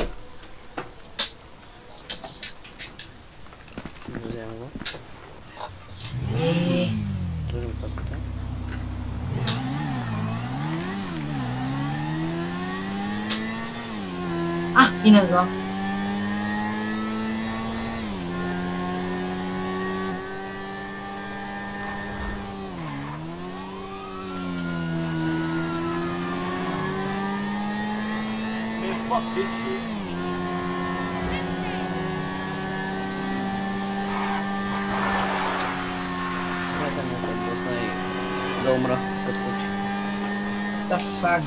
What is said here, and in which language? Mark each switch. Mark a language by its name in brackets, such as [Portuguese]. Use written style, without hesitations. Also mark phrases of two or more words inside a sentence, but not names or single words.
[Bulgarian] Вземем го. Е, Сложим каската. минах го. [English] Man, fuck this shit. [Bulgarian] Не съм пусна и да умра като куче. [English] The fuck?